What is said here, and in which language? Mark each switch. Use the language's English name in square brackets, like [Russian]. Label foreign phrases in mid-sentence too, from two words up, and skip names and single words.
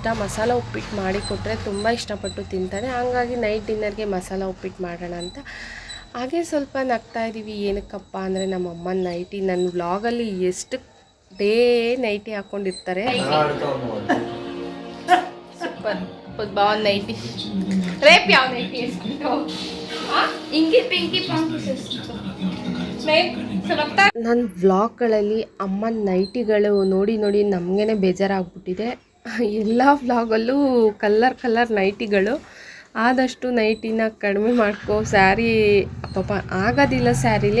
[Kannada] ಮಸಾಲ ಉಪ್ಪಿಟ್ಟು ಮಾಡಿಕೊಟ್ರೆ ತುಂಬ ಇಷ್ಟಪಟ್ಟು ತಿಂತಾನೆ. ಹಾಗಾಗಿ [English] night dinnerಗೆ [Kannada] ಮಸಾಲ ಉಪ್ಪಿಟ್ಟು ಮಾಡೋಣ ಅಂತ. ಹಾಗೆ ಸ್ವಲ್ಪ ನಗ್ತಾ ಇದ್ದೀವಿ. ಏನಕ್ಕಪ್ಪ ಅಂದರೆ ನಮ್ಮ ಅಮ್ಮನ ನೈಟಿ ನನ್ನ ವ್ಲಾಗಲ್ಲಿ ಎಷ್ಟು ಡೇ ನೈಟಿ ಹಾಕ್ಕೊಂಡಿರ್ತಾರೆ. [Telugu] సూపర్ బాగుంది నైటీ. రేపు ಯಾವ నైటీ వేసుకుంటావు? ఇంకి పింకీ పంకి [Kannada] ನನ್ನ ವ್ಲಾಗ್ಗಳಲ್ಲಿ ಅಮ್ಮನ ನೈಟಿಗಳು ನೋಡಿ ನೋಡಿ ನಮಗೇ ಬೇಜಾರಾಗ್ಬಿಟ್ಟಿದೆ. ಎಲ್ಲ ವ್ಲಾಗಲ್ಲೂ [English] colour nightyಗಳು. [Kannada] ಆದಷ್ಟು ನೈಟಿನ ಕಡಿಮೆ ಮಾಡ್ಕೊ. ಸ್ಯಾರಿ ಪಾಪ ಆಗೋದಿಲ್ಲ ಸ್ಯಾರಿಲಿ.